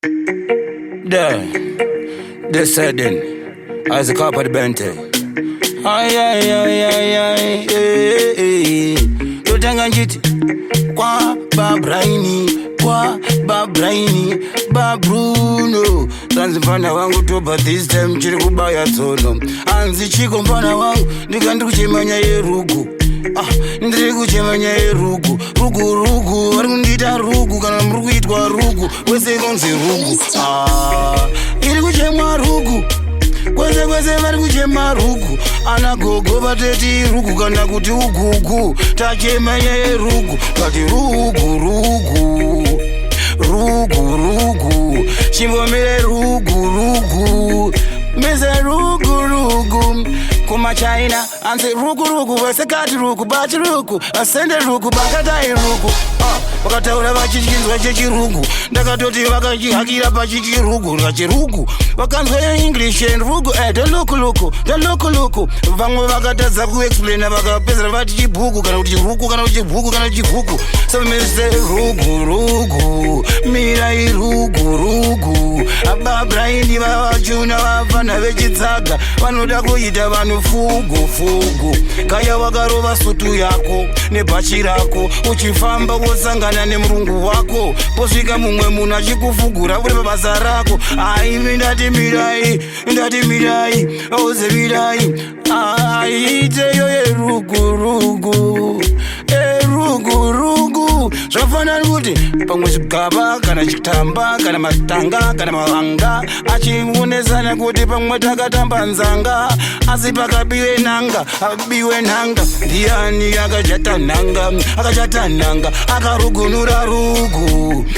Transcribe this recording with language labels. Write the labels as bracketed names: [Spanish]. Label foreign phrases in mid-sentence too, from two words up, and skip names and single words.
[Shona] Da, the sudden, as a couple of bente. Ay, ay, ay, ay, ay, eh, eh, eh. Totenga njiti, kwa ba Braini, kwa ba Braini, ba Bruno. Zanzi mfana wangu toba [English] this time, [Shona] chiri kubaya tsono. Anzi chiko mfana wangu, ndika ndiri kuchema nyaya yerugu. Ah, ndiri kuchema nyaya yerugu. Rugu, rugu, vari kundiita rugu, kana muri kuitwa rugu. Wese inonzi rugu. Ah, iri kuchemwa rugu. Kwese, kwese vari kuchema rugu. Ana gogo vateti rugu kana kuti ugugu. Tachema nyaya yerugu. Ngati rugu, rugu. Rugu, rugu. Chimbomire rugu, rugu. Mese rugu, rugu. Kuma China, anzi rugu, rugu. Vese kati rugu, bachi rugu. Asende rugu, bakatai rugu. Ah, vakataura vachichinzwa chechirugu. Ndakatoti vakachihakira pachichirugu, ngachirugu. Vakanzwa English and rugu, eh, [English] don't look, look, don't look, look. [Shona] Vamwe vakatadza kuexplaina, vakapedzera vati chibhuku, kana kuti chirugu, kana kuti chibhuku, kana kuti chibhuku. [English] So me say [Shona] rugu, rugu, mirai rugu, rugu. Aba Braini vavachuna vafana vechitsaga, vanoda kuita vanhu fugu, fugu. Kaya wakarova sutu yako, nebhachi rako, uchifamba wosangana nemurungu wako. Posvika mumwe munhu achikufugura uri pabasa rako. Ai, ndati mirai, ndati mirai, oze mirai. Ai, iteyo yerugu, rugu. Eh, rugu, rugu. Zvafanana kuti pamwe chigaba, kana chitamba, kana matanga, kana mavanga. Achionesana kuti pamwe takatamba nzanga. Asi pakabiwe nanga, abiwe nanga. Ndiani akachata nanga, akachata nanga, akarugunura rugu.